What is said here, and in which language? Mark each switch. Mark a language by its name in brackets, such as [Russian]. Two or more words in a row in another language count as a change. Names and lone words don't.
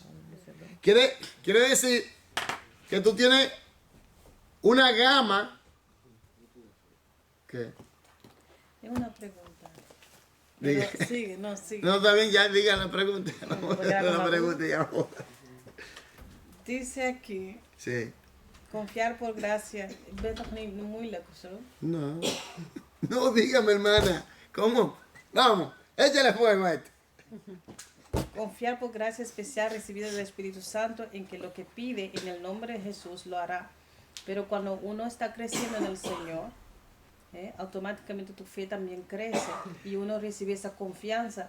[Spanish] Quiere decir que tú tienes una gama. ¿Qué? Es una pregunta. Diga. Pero sigue, no, sigue. No, está bien, ya diga la pregunta. La pregunta ya. Dice aquí, Sí. confiar por gracia. [Dutch] Ben toch niet moeilijk of zo? [Spanish] No. No, dígame, hermana. ¿Cómo? Vamos, échale fuego a esto. Confiar por gracia especial recibida del Espíritu Santo en que lo que pide en el nombre de Jesús lo hará. Pero cuando uno está creciendo en el Señor, automáticamente tu fe también crece y uno recibe esa confianza.